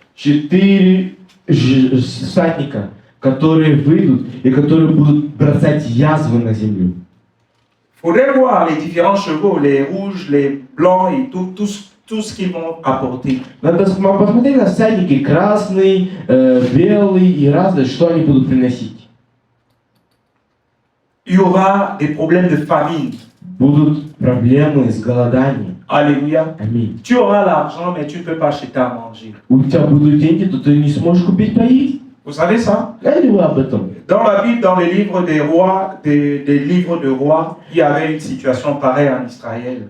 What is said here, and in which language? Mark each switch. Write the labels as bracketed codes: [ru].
[ru] 4 всадника, которые выйдут и которые будут бросать язвы на землю. [fr] Il faudrait voir les différents chevaux, les rouges, les blancs et tout ce qu'ils vont apporter. [ru] Надо посмотреть на всадники, красный, белый и разные, что они будут приносить. [fr] Il y aura des problèmes de famine. [ru] Будут проблемы с голоданием. [fr] Alléluia. [ru] Аминь. [fr] Tu auras l'argent, mais tu ne peux pas acheter à manger. [ru] У тебя будут деньги, то ты не сможешь купить поесть. [fr] Vous savez ça? [ru] Знаете вы об этом? [fr] Dans la Bible, dans les livres des rois, des livres de rois, il y avait une situation pareille en Israël.